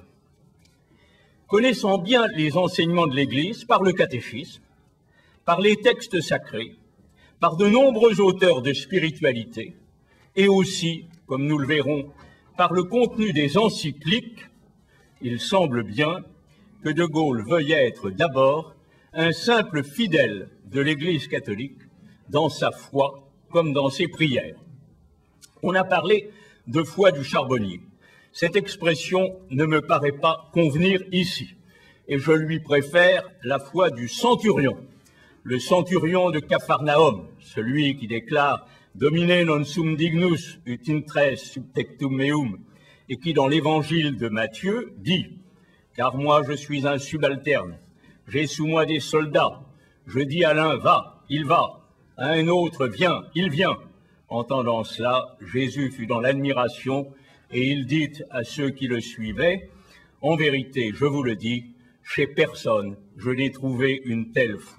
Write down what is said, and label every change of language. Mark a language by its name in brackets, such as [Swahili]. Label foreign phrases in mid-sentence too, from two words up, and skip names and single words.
[French] Connaissant bien les enseignements de l'Église par le catéchisme, par les textes sacrés, par de nombreux auteurs de spiritualité, et aussi, comme nous le verrons, par le contenu des encycliques, il semble bien que de Gaulle veuille être d'abord un simple fidèle de l'Église catholique dans sa foi comme dans ses prières. On a parlé de foi du charbonnier. Cette expression ne me paraît pas convenir ici, et je lui préfère la foi du centurion, le centurion de Capharnaüm, celui qui déclare « [Latin] Domine non sum dignus ut intres subtectum meum [French] » et qui, dans l'évangile de Matthieu, dit « Car moi je suis un subalterne, j'ai sous moi des soldats, je dis à l'un « Va », il va, à un autre « Viens », il vient ». Entendant cela, Jésus fut dans l'admiration et il dit à ceux qui le suivaient « En vérité, je vous le dis, chez personne je n'ai trouvé une telle foi.